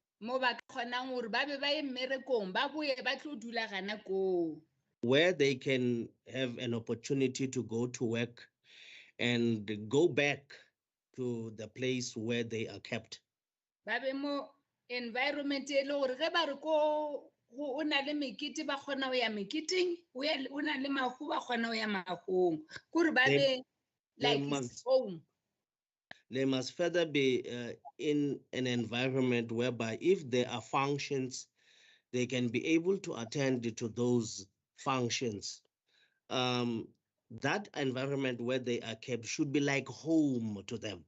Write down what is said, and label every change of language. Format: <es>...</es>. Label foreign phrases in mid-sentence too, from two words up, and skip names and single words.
<en>Where they can have an opportunity to go to work and go back to the place where they are kept.</en> <nso>Environment o na le mekete ba kgona go ya meketing o na le mahu ba kgona go ya mahong kore ba</nso> <en>be like his home. they must further be in an environment whereby if there are functions, they can be able to attend to those functions. That environment where they are kept should be like home to them.</en>